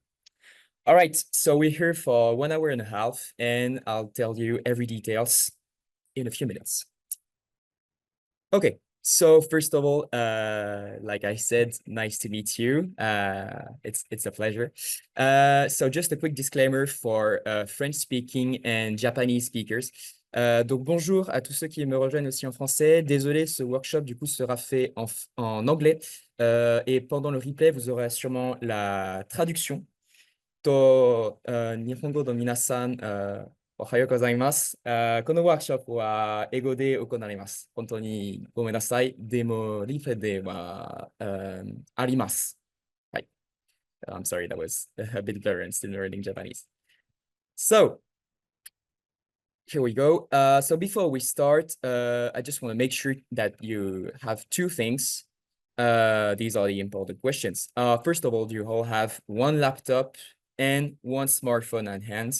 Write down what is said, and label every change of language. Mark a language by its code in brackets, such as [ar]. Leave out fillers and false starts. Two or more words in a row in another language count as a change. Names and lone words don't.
[en] All right, so we're here for 1 hour and a half, and I'll tell you every details in a few minutes. Okay, So first of all, like I said, nice to meet you. It's a pleasure. So just a quick disclaimer for French speaking and Japanese speakers. [fr] Donc bonjour à tous ceux qui me rejoignent aussi en français. Désolé, ce workshop du coup sera fait en anglais. Et pendant le replay, vous aurez sûrement la traduction. [ja] 日本語の皆さん、おはようございます。このワークショップは英語で行われます。本当にごめんなさい。でも、リプレイでは、あります。 [en] はい。I'm sorry, that was a bit blurry and still learning Japanese. So, here we go. So before we start, I just want to make sure that you have two things. These are the important questions. First of all, do you all have one laptop and one smartphone on hand?